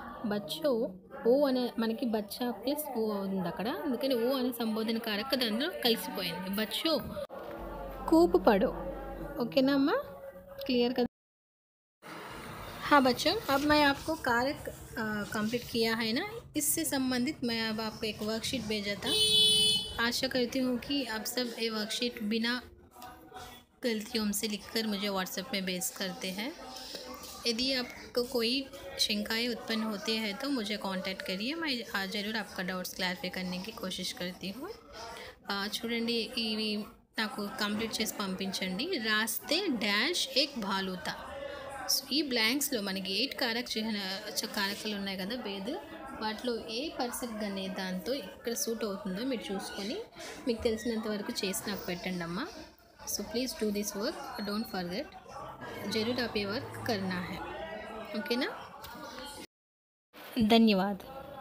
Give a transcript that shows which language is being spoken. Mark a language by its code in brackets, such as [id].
[te] బచ్చో ఓ అనే మనకి బచ్చా ప్లస్ ఓ ఉంది అక్కడ, అందుకని ఓ అనే సంబోధన కారక్ దాంట్లో కలిసిపోయింది. [hi] బచ్చో खूब पढ़ो. ओके ना अम्मा, क्लियर कर. हाँ बच्चों, अब मैं आपको कारक कंप्लीट किया है ना, इससे संबंधित मैं अब आपको एक वर्कशीट भेजा था. आशा करती हूँ कि आप सब ये वर्कशीट बिना गलतियों से लिखकर मुझे व्हाट्सएप में भेज करते हैं. यदि आपको कोई शंकाएँ उत्पन्न होती है तो मुझे कांटेक्ट करिए, मैं ज़रूर आपका डाउट्स क्लैरिफाई करने की कोशिश करती हूँ. [te] చూడండి, ఇవి నాకు కంప్లీట్ చేసి పంపించండి. రాస్తే డాష్ ఏక్ భాలుతా. సో ఈ బ్లాంక్స్లో మనకి 8 కారకాలు ఉన్నాయి కదా భేద్, వాటిలో ఏ పరిసర్గ అనే దాంతో ఇక్కడ సూట్ అవుతుందో మీరు చూసుకొని మీకు తెలిసినంత వరకు చేసి నాకు పెట్టండి అమ్మా. [hi] So [en] Please do this work, don't forget. [hi] जरूर आप ये वर्क करना है, ओके ना. धन्यवाद.